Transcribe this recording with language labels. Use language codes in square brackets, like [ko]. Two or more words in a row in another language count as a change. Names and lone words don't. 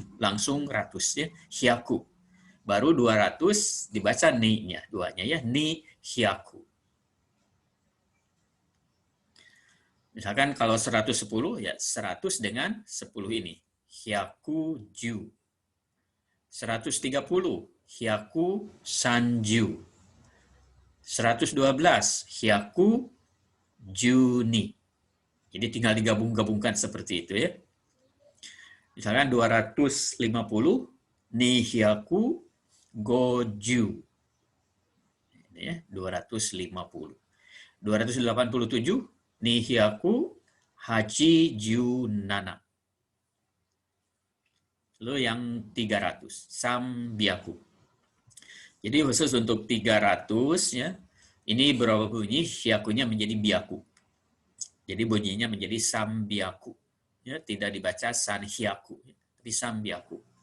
[id] Langsung ratus ya, hyaku. Baru 200 dibaca ni-nya, duanya ya, [ja] にひゃく. [id] Misalkan kalau 110 ya 100 dengan 10 ini. [ja] ひゃくじゅう. 130 ひゃくさんじゅう. 112 ひゃくじゅうに. [id] Jadi tinggal digabung-gabungkan seperti itu ya. [ja] Misalkan 250 にひゃくごじゅう. [id] Ini ya, 250. [ja] 287 にひゃくはちじゅうなな. [id] Lalu yang 300 sambiaku. Jadi khusus untuk 300 ya, ini berubah bunyi hyakunya menjadi biaku. Jadi bunyinya menjadi sambiaku. Ya, tidak dibaca sanhyaku, tapi sambiaku.